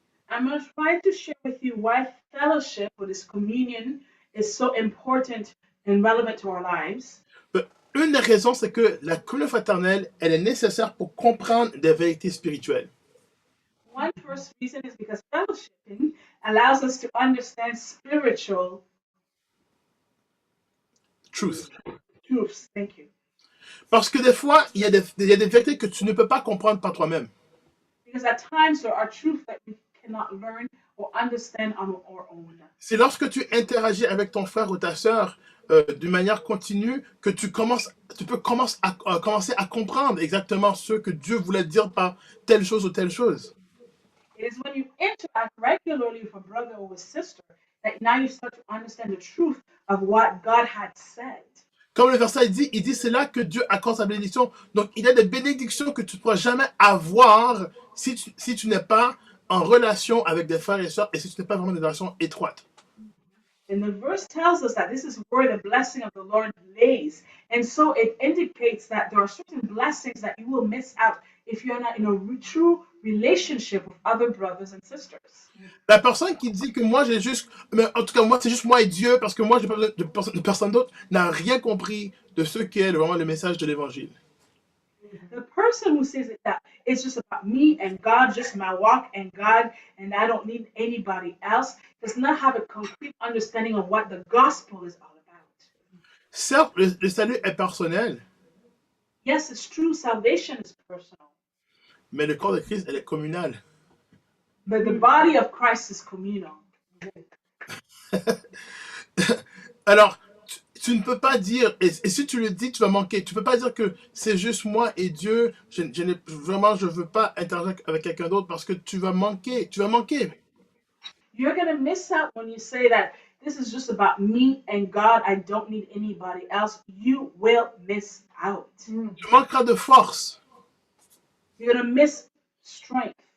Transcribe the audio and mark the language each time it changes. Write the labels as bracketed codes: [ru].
[en] I'm going to try to share with you why fellowship or this communion is so important and relevant to our lives. [fr] Une des raisons, c'est que la communion fraternelle, elle est nécessaire pour comprendre des vérités spirituelles. [en] One first reason is because fellowshipping allows us to understand spiritual Truth. truths. Thank you. [fr] Parce que des fois, il y a des vérités que tu ne peux pas comprendre par toi-même. [en] Because at times there are truths that we cannot learn or understand on our own. [fr] C'est lorsque tu interagis avec ton frère ou ta sœur d'une manière continue que tu peux commencer à comprendre exactement ce que Dieu voulait dire par telle chose ou telle chose. [en] It is when you interact regularly with a brother or a sister that now you start to understand the truth of what God had said. [fr] Comme le verset dit, il dit c'est là que Dieu accorde sa bénédiction. Donc il y a des bénédictions que tu ne pourras jamais avoir si tu n'es pas en relation avec des frères et sœurs et si tu n'es pas vraiment dans une relation étroite. [en] And the verse tells us that this is where the blessing of the Lord lays. And so it indicates that there are certain blessings that you will miss out if you're not in a true relationship with other brothers and sisters. [fr] La personne qui dit que moi j'ai juste, mais en tout cas moi c'est juste moi et Dieu parce que moi j'ai pas besoin de personne d'autre, n'a rien compris de ce qu'est vraiment le message de l'évangile. [en] The person who says that it's just about me and God, just my walk and God, and I don't need anybody else, does not have a complete understanding of what the gospel is all about. [fr] Certes, le salut est personnel, [en] Yes, it's true, salvation is personal, [fr] mais le corps de Christ, elle est communal. [en] but the body of Christ is communal. [fr] Alors, tu ne peux pas dire, et si tu le dis, tu vas manquer. Tu ne peux pas dire que c'est juste moi et Dieu, vraiment, je ne veux pas interagir avec quelqu'un d'autre parce que tu vas manquer. Tu vas manquer. [en] You're going to miss out when you say that this is just about me and God, I don't need anybody else. You will miss out. [fr] Tu manqueras de force. [en] You're going to miss strength.